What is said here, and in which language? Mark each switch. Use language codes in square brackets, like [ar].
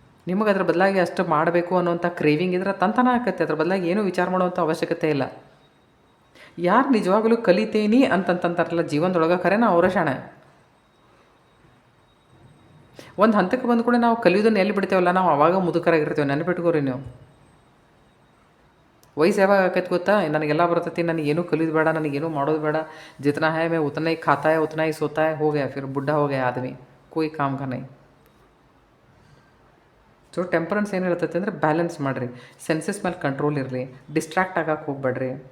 [kn] ನಿಮಗೆ ಅದ್ರ ಬದಲಾಗಿ ಅಷ್ಟು ಮಾಡಬೇಕು ಅನ್ನೋಂಥ ಕ್ರೇವಿಂಗ್ ಇದ್ರೆ ತಂತನ ಆಕತ್ತೆ. ಅದ್ರ ಬದಲಾಗಿ ಏನೂ ವಿಚಾರ ಮಾಡುವಂಥ ಅವಶ್ಯಕತೆ ಇಲ್ಲ. ಯಾರು ನಿಜವಾಗಲೂ ಕಲಿತೇನಿ ಅಂತಂತಾರಲ್ಲ ಜೀವನದೊಳಗೆ, ಖರೇನ ಅವರ ಶಾಣೆ. ಒಂದು ಹಂತಕ್ಕೆ ಬಂದು ಕೂಡ ನಾವು ಕಲಿಯೋದನ್ನು ಎಲ್ಲಿ ಬಿಡ್ತೇವಲ್ಲ, ನಾವು ಅವಾಗ ಮುದುಕರಾಗಿರ್ತೀವಿ. ನೆನಪಿಟ್ಕೋರಿ ನೀವು. ವಯಸ್ಸು ಯಾವಾಗ ಆಕೈತೆ ಗೊತ್ತಾ? ನನಗೆಲ್ಲ ಬರ್ತೈತಿ, ನನಗೇನು ಕಲಿಯೋದು ಬೇಡ, ನನಗೇನು ಮಾಡೋದು ಬೇಡ, [hi] जितना है मैं उतना ही खाता है उतना ही सोता है, हो गया, फिर बुढ़ा हो गया आदमी, कोई काम का नहीं. [kn] ಸೊ ಟೆಂಪರೆನ್ಸ್ ಏನು ಹೇಳ್ತೈತೆ ಅಂದರೆ ಬ್ಯಾಲೆನ್ಸ್ ಮಾಡಿರಿ, ಸೆನ್ಸಸ್ ಮೇಲೆ ಕಂಟ್ರೋಲ್ ಇರಲಿ, ಡಿಸ್ಟ್ರಾಕ್ಟ್ ಆಗಕ್ಕೆ ಹೋಗ್ಬೇಡ್ರಿ.